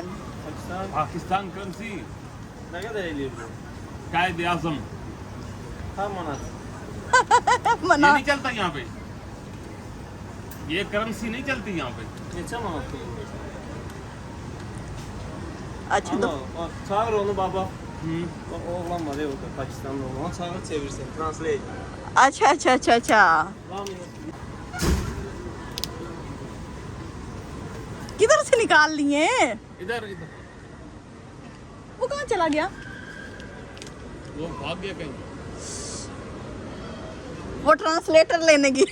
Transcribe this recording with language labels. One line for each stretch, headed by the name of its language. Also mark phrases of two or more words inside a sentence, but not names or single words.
Urdu: پاکستان کرنسی قائد اعظم یہ मना। نہیں چلتا یہاں پہ، یہ کرنسی نہیں چلتی یہاں پہ. اچھا تو
Turkish: Çağır onu baba. Bak oğlan var ya orada Pakistanlı oğlan. Onu çağır çevirsin. Translate.
Urdu: اچھا۔ کدھر سے نکال لیے? ادھر ادھر وہ کہاں چلا گیا? وہ بھاگ گیا کہیں, وہ ٹرانسلیٹر لینے کی,